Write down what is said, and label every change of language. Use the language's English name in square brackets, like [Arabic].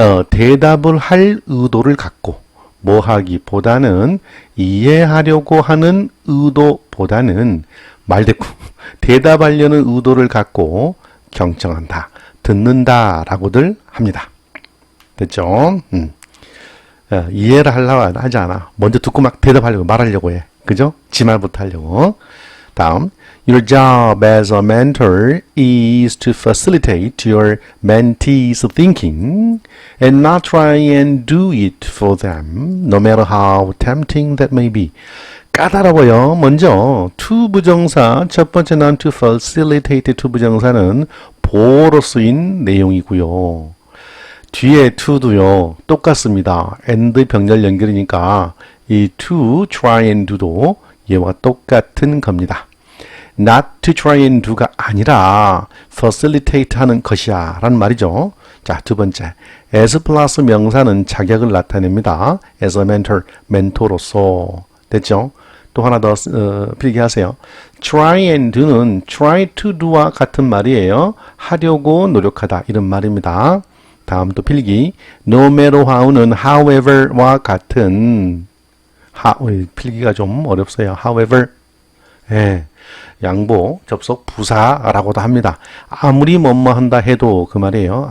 [Korean] 대답을 할 의도를 갖고 뭐 하기보다는 이해하려고 하는 의도보다는 말대꾸 대답하려는 의도를 갖고 경청한다, 듣는다라고들 합니다. 됐죠? 이해를 하려고 하지 않아. 먼저 듣고 막 대답하려고 말하려고 해. 그죠? 지 말부터 하려고. [English] 다음, your job as a mentor is to facilitate your mentees' thinking and not try and do it for them, no matter how tempting that may be. [Korean] 까다로워요. 먼저 to 부정사 첫 번째 나온 to facilitate to 부정사는 보호로 쓰인 내용이고요. 뒤에 to도요. 똑같습니다. and 병렬 연결이니까 이 to try and do도 얘와 똑같은 겁니다. [English] not to try and do [Korean] 가 아니라 facilitate 하는 것이야 라는 말이죠. 자, 두 번째. as 플러스 명사는 자격을 나타냅니다. [English] as a mentor, [Korean] 멘토로서. 됐죠? 또 하나 더 필기하세요. try and do는 try to do와 같은 말이에요. 하려고 노력하다 이런 말입니다. 다음 또 필기. [English] no matter how [Korean] 는 however와 같은 필기가 좀 어렵어요. however. 예. 양보, 접속, 부사라고도 합니다. 아무리 뭐뭐 한다 해도 그 말이에요.